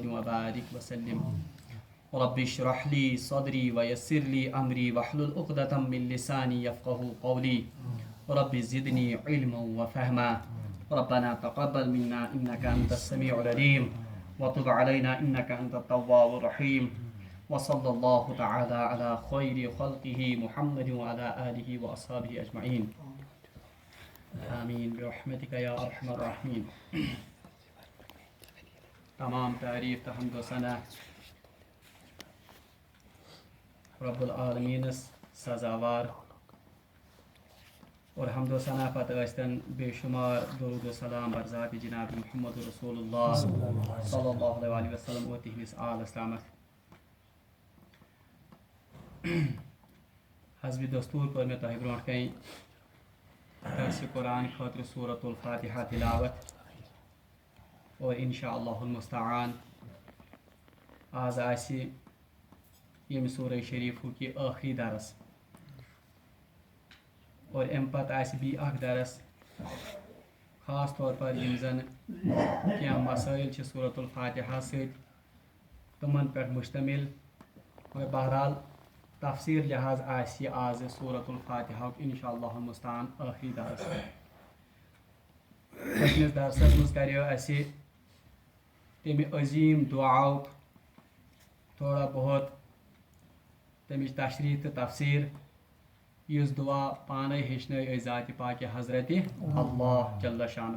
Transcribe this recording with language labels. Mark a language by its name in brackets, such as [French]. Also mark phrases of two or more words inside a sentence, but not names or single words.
[Arabic] وبارك وسلم رب اشرح لي صدري ويسر لي أمري واحلل عقدة من لساني يفقهوا قولي رب زدني علما وفهما ربنا تقبل منا إنك أنت السميع العليم وتب علينا إنك أنت التواب الرحيم وصلى الله تعالى على خير خلقه محمد وعلى آله وأصحابه أجمعين آمین برحمتک یا ارحم الراحمین. [Kashmiri] تمام تعریف تو حمد و ثنا رب العالمینس سزاوار اور حمد و ثنا پتہ ٲسۍتن بے شمار درود و سلام بر ذات جناب محمد رسول اللہ [Arabic] صلی اللہ علیہ وسلم [Kashmiri] اور تہنٛدِس آل اسلامس. حسب دستور پٔر مےٚ تۄہہِ برونٛٹھ کَنۍ درس قرآن خاطر سورة الفاتحہ تلاوت اور [Arabic] انشاءاللہ المستعان [Kashmiri] آز آسی یم سورہ شریفو کی آخری درس اور ام پتہ آسی بی اخ درس خاص طور پر یم زن کیا مسائل چھ سورة الفاتحہ ست تمن پر مشتمل اور بہرحال تفسیر لحاظ آسی آز سورة الفاتحہ [Arabic] انشاءاللہ المستعان [Kashmiri] آخری درس. پٔتمِس درسس منٛز کریو اسہِ تمہِ عظیٖم دعاوُک تھوڑا بہت تمِچ تشریح تہٕ تفسیٖر یُس دعا پانے ہیٚچھنٲے أسۍ ذاتِ پاکہِ حضرتِ اللہ [Arabic] جل شانہ.